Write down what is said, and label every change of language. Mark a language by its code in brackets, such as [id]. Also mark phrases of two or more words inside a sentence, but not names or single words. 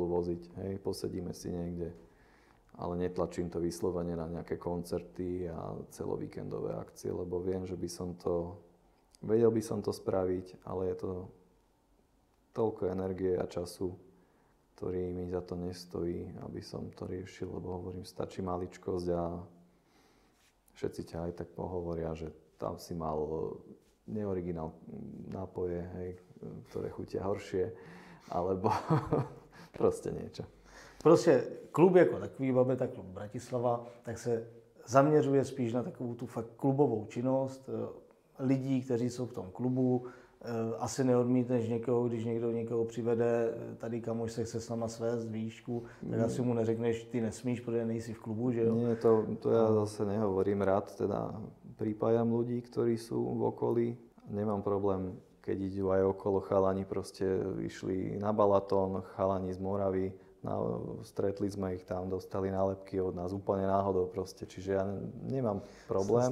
[sk] voziť, hej, posedíme si niekde, ale netlačím to vyslovene na nejaké koncerty a celovíkendové akcie, lebo viem, že vedel by som to spraviť, ale je to toľko energie a času, ktorý mi za to nestojí, aby som to riešil, lebo hovorím, stačí maličkosť a všetci ťa aj tak pohovoria, že tam si mal neoriginál nápoje, hej, ktoré chutia horšie. alebo proste niečo. [cs] Prostě klub jako takový, Babeta klub Bratislava, tak se zaměřuje spíš na takovou tu fakt klubovou činnost lidí, kteří jsou v tom klubu. Asi neodmítneš někoho, když někdo někoho přivede, tady kamoš se chce s náma svést výšku, tak asi mu neřekneš, ty nesmíš, protože nejsi v klubu, že jo? [sk] Nie, to ja zase nehovorím, rád teda pripájam ľudí, ktorí sú v okolí. Nemám problém, keď idú aj okolo chalani, proste išli na Balatón, chalani z Moravy, stretli sme ich tam, dostali nálepky od nás úplne náhodou proste, čiže ja nemám problém.